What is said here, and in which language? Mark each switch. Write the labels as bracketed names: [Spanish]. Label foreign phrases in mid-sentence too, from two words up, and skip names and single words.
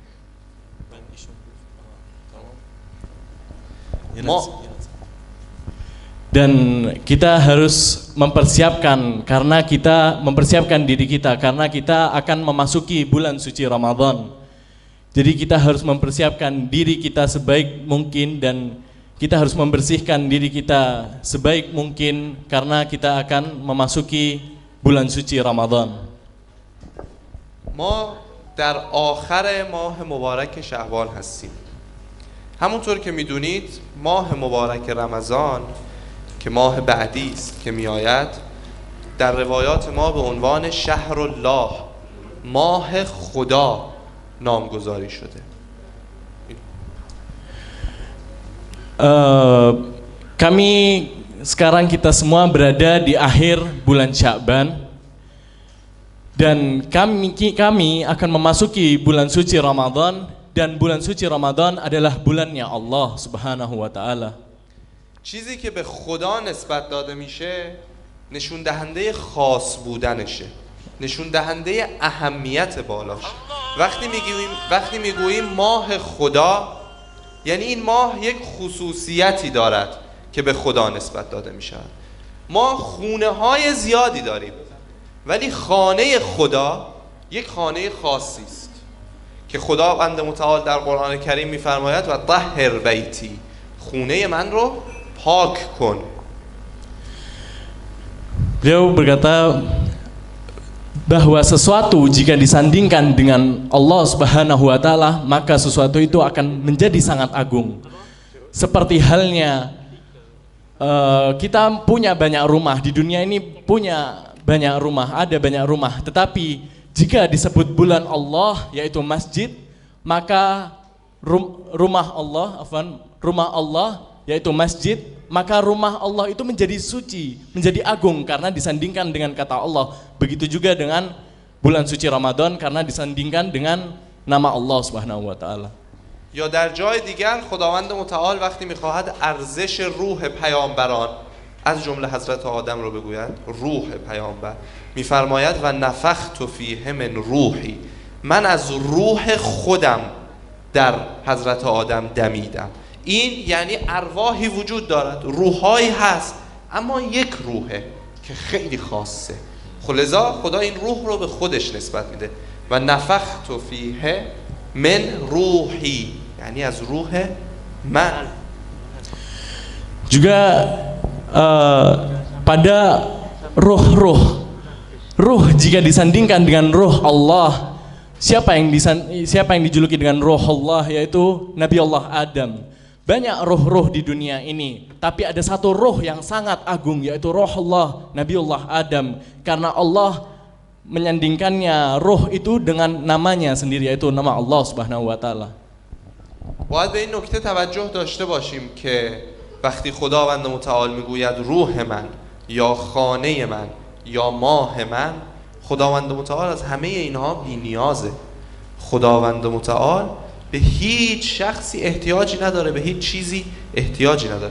[Indonesian] Dan kita harus mempersiapkan karena kita mempersiapkan diri kita karena kita akan memasuki bulan suci Ramadan. Jadi kita harus mempersiapkan diri kita sebaik mungkin dan kita harus membersihkan diri kita sebaik mungkin karena kita akan memasuki bulan suci Ramadan. [Persian] ما در آخر ماه مبارک شعبان هستیم. همونطور که میدونید ماه مبارک رمضان که ماه بعدی است که میآید در روایات ما به عنوان [Arabic] شهر الله، [Persian] ماه خدا نامگذاری شده. [Indonesian] Kami sekarang kita semua berada di akhir bulan Sya'ban dan kami akan memasuki bulan suci Ramadan dan bulan suci Ramadan adalah bulannya Allah [Arabic] سبحانه وتعالى. [Persian] چیزی که به خدا نسبت داده میشه نشون دهنده خاص بودنشه، نشون دهنده اهمیت بالاش. وقتی میگوییم ماه خدا یعنی این ماه یک خصوصیتی دارد که به خدا نسبت داده میشه. ما خونه های زیادی داریم ولی خانه خدا یک خانه خاصی است که خداوند متعال در قرآن کریم میفرماید [Arabic] و طهر بیتی، [Persian] خونه من رو پاک کن. [Indonesian] Beliau berkata bahwa sesuatu jika disandingkan dengan Allah [Arabic] سبحانه وتعالى [Indonesian] maka sesuatu itu akan menjadi sangat agung. Seperti halnya kita punya banyak rumah di dunia ini, punya banyak rumah, ada banyak rumah, tetapi jika disebut bulan Allah yaitu masjid, maka rumah Allah yaitu masjid, maka rumah Allah itu menjadi suci, menjadi agung karena disandingkan dengan kata Allah. Begitu juga dengan bulan suci Ramadan karena disandingkan dengan nama Allah [Arabic] سبحانه وتعالى. [Persian] یا در جای دیگر خداوند متعال وقتی میخواهد ارزش روح پیامبران از جمله حضرت آدم رو بگوید، روح پیامبر، میفرماید [Arabic] و نفخت فیه من روحی، [Persian] من از روح خودم در حضرت آدم دمیدم. این یعنی ارواحی وجود دارد، روحایی هست، اما یک روحه که خیلی خاصه. لذا خدا این روح رو به خودش نسبت میده [Arabic] و نفخت فیه من روحی، [Persian] یعنی از روح من. [Indonesian] Juga pada ruh jika disandingkan dengan ruh Allah, siapa yang dijuluki dengan ruh Allah yaitu Nabi Allah Adam. Banyak ruh-ruh di dunia ini, tapi ada satu ruh yang sangat agung yaitu ruh Allah, Nabi Allah Adam, karena Allah menyandingkannya ruh itu dengan namanya sendiri yaitu nama Allah [Arabic] سبحانه وتعالى. [Persian] باید به این نکته توجه داشته باشیم که وقتی خداوند متعال میگوید روح من یا خانه من یا ماه من، خداوند متعال از همه اینها بی‌نیازه. خداوند متعال به هیچ شخصی احتیاجی نداره، به هیچ چیزی احتیاجی نداره.